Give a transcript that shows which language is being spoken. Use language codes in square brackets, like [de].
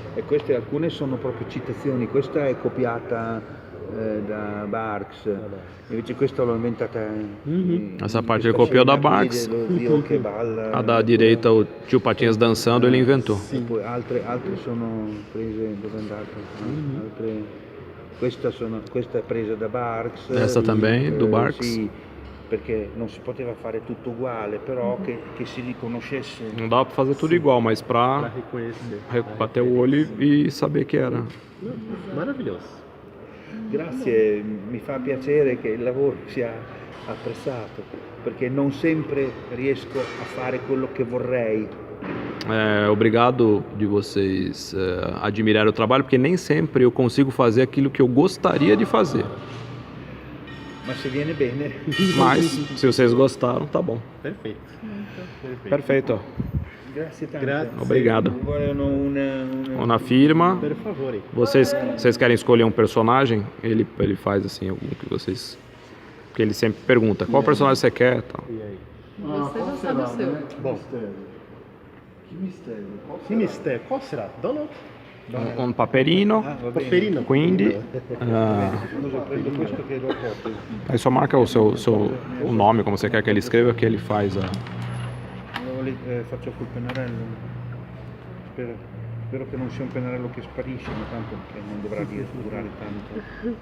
[it] E queste alcune sono proprio citazioni, questa è copiata da Barks, invece questa l'ho inventata. [pt] Essa parte ele copiou da Barks. A da direita, o tio Patinhas dançando, ele inventou. [it] E poi altre sono prese, dove è andato? Questa è presa da Barks. [pt] Essa também, do Barks. [it] Sì, perché non si poteva fare tutto uguale, però che si riconoscesse. [pt] Não dá para fazer tudo igual, mas Para para reconhecer. bater o olho e saber que era. Maravilhoso. [it] Grazie, mi fa piacere che il lavoro sia apprezzato, perché non sempre riesco a fare quello che vorrei. [pt] Obrigado de vocês admirarem o trabalho, porque nem sempre eu consigo fazer aquilo que eu gostaria de fazer. [it] Ma se viene bene, [pt] Mas se vocês gostaram, tá bom. Perfeito. Perfeito. [it] grazie tanto. Grazie. [pt] Obrigado. [it] Vogliono Una firma. Per favore. [pt] Vocês querem escolher um personagem? Ele faz assim, algum que vocês... Porque ele sempre pergunta, qual personagem você quer? Tal. E aí? Você já sabe o seu. Bom, [it] Che mistero. [pt] que mistério. Qual será? Donald? [it] Un paperino, Ah, va bene. Paperino? quindi Scusa, prendo questo che lo copio. [pt] aí só marca o nome, como você quer que ele escreva, que ele faz a... [it] Faccio col pennarello. Spero che non sia un pennarello che sparisce, ma tanto che non dovrà durare tanto.